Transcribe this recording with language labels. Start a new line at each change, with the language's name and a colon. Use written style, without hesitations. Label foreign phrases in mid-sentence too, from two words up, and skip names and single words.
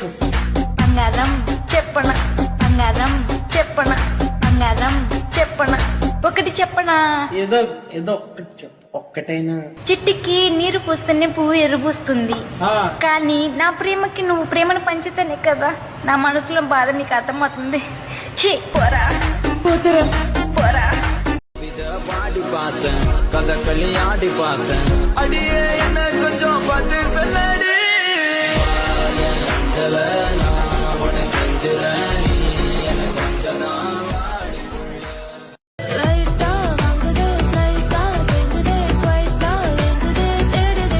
Telugu: బంగారం చెప్పన బంగారం చెప్పన బంగారం చెప్పన ఒకటి చెప్పనా ఏదో ఏదో ఒక్కటి చెప్పు ఒక్కటైనా చిట్టికి నీరు పూస్తేనే పువ్వు ఎరుబూస్తుంది కానీ నా ప్రేమకి నువ్వు ప్రేమను పంచితేనే కదా నా మనసులో బాధ నీకు అర్థమవుతుంది ఛీ పోరా పోతురా పోరా
Tamil: பாடி பார்த்தேன் கதகளி ஆடி பார்த்தேன் அடியே என்ன கொஞ்சம் பார்த்து சொல்லடி லைட்டா வாங்குதே ஸ்லைட்டா வெங்குதே குவைட்டா வெங்குதே தேடுதே